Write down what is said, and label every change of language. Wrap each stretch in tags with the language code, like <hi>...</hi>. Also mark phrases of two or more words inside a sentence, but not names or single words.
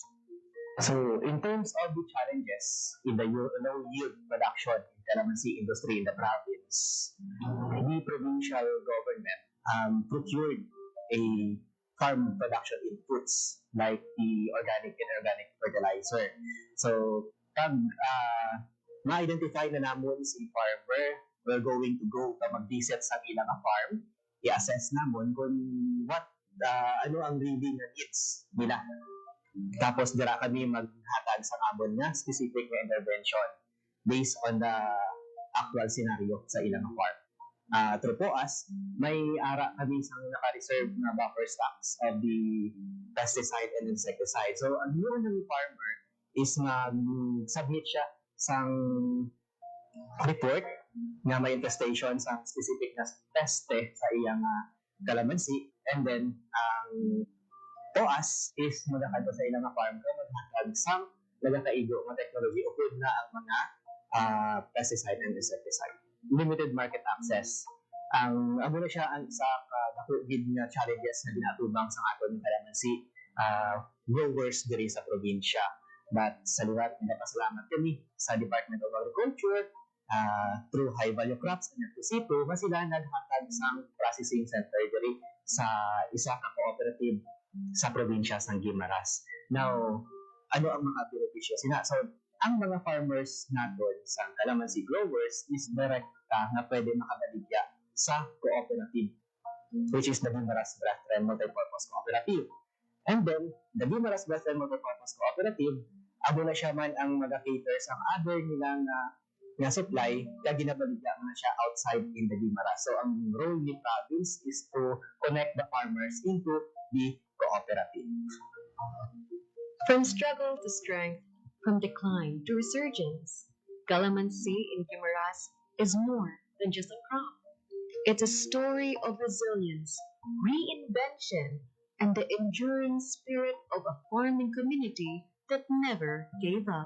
<en>So, in terms of the challenges in the low yield production in calamansi industry in the province, the provincial government procured a farm production inputs like the organic and inorganic fertilizer. So,</en> <hil>pag ma-identify na namon si farmer,</hil> <en>we're going to go</en> <hil>mag-visit sa ilang farm, i-assess namon kung ano ang really na needs nila. Tapos dira kami maghatag sa amon nga specific na intervention</hil> <en>based on the actual scenario</en> <hil>sa ilang farm.</hil> <en>Through POAS,</en> <hil>may ara kami sa naka-reserve na</hil> <en>buffer stocks of the pesticide and insecticide. So,</en> <hil>ang ginawa ng farmer is mag-submit siya sang report nga may infestation sa specific na peste sa iyang calamansi,</hil> <en>and then</en> <hil>ang POAS is magkakadto sa ilang farm ka maghatag sang nagakaigo nga technology upod na ang mga pesticide and insecticide.</hil> <en>Limited market access.</en> <hil>Ang amo na siya ang isa ka nakugid nga challenges na ginatubang sa aton ng calamansi growers diri sa probinsya. But sa liwat, pinapasalamat kami sa Department of Agriculture through High Value Crops and FCCIPO na sila naghatag sang processing center diri sa isa ka cooperative sa probinsya sa Guimaras. Now, ano ang mga benepisyo sina? So, ang mga farmers naton sa calamansi growers is direct na pwede makabaligya sa cooperative,</hil> <en>which is the Guimaras Brethren Multipurpose Cooperative. And then,</en> <hil>the Guimaras Brethren Multipurpose Cooperative, abo na siya man ang mag-cater sa other nilang nga supply, kaya ginabaligya na siya</hil> <en>outside in the</en> <hil>Guimaras.</hil> <en>So, ang role ni province is to connect the farmers into the cooperative. From struggle to strength, from decline to resurgence, calamansi in Guimaras is more than just a crop. It's a story of resilience, reinvention, and the enduring spirit of a farming community that never gave up.</en>